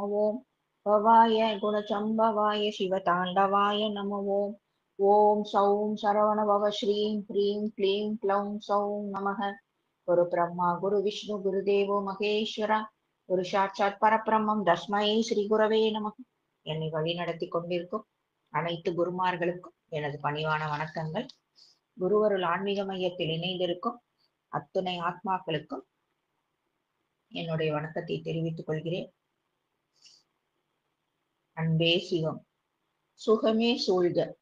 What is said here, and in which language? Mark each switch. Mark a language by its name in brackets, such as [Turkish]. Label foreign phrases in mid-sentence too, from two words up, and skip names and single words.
[Sanskrit] ओं भवाय गुणचम्भवाय शिवताण्डवाय नमः। ओं ओं सौं शरवणभव श्रीं ह्रीं क्लीं क्लौं सौं नमः। गुरु ब्रह्मा गुरु विष्णु गुरुदेवो महेश्वरा गुरु साक्षात् परब्रह्मं तस्मै श्री गुरवे நமः. [Tamil] என்னை வழி நடத்தி கொண்டிருக்கும் அனைத்து குருமார்களுக்கும் எனது பணிவான வணக்கங்கள். குருவருள் ஆன்மீக மையத்தில் இணைந்திருக்கும் அத்துணை ஆத்மாக்களுக்கும் என்னுடைய வணக்கத்தை தெரிவித்துக் கொள்கிறேன். அன்பே சிவம், சுகமே சூழ்க.